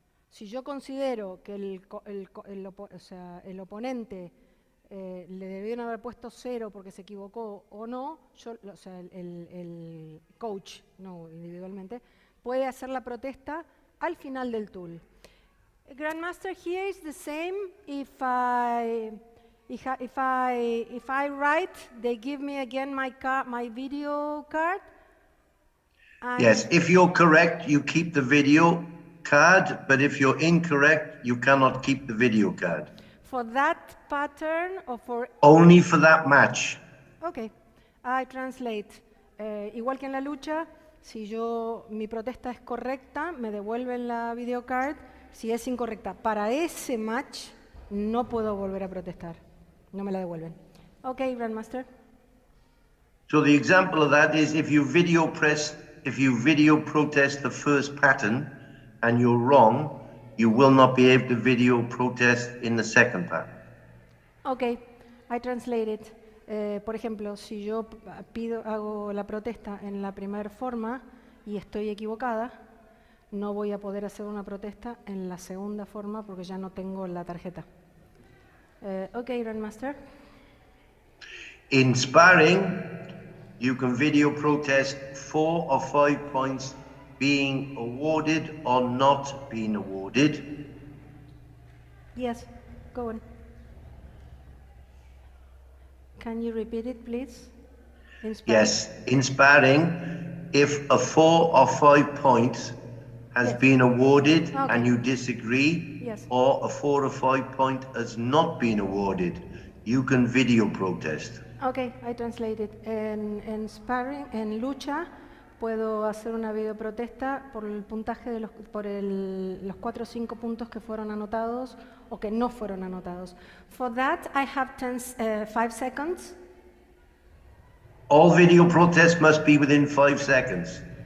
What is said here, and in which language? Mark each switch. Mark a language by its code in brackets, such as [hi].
[es] Si yo considero que el oponente le debieron haber puesto 0 porque se equivocó o no, el coach, no individualmente, puede hacer la protesta al final del tool. [en] Grandmaster, here is the same. If I write, they give me again my video card. Yes, if you're correct, you keep the video card, but if you're incorrect, you cannot keep the video card. For that pattern or for... Only for that match. Okay, I translate. [es] Igual que en la lucha, si mi protesta es correcta, me devuelven la video card. Si es incorrecta para ese match, no puedo volver a protestar. No me la devuelven. [en] Okay, Grandmaster. So the example of that is if you video protest the first pattern and you're wrong, you will not be able to video protest in the second pattern. Okay, I translate it. [es] Por ejemplo, si yo hago la protesta en la primera forma y estoy equivocada, no voy a poder hacer una protesta en la segunda forma porque ya no tengo la tarjeta. [en] Okay, Grandmaster. In sparring, you can video protest 4 or 5 points being awarded or not being awarded. Yes, go on. Can you repeat it, please? Yes, in sparring, if a 4 or 5 points has been awarded and you disagree, or a 4 or 5 point has not been awarded, you can video protest. Okay, I translate it. [es] En sparring, en lucha, puedo hacer una videoprotesta por el puntaje de los 4 o 5 puntos que fueron anotados o que no fueron anotados. [en] For that, I have 5 seconds. All video protests must be within 5 seconds.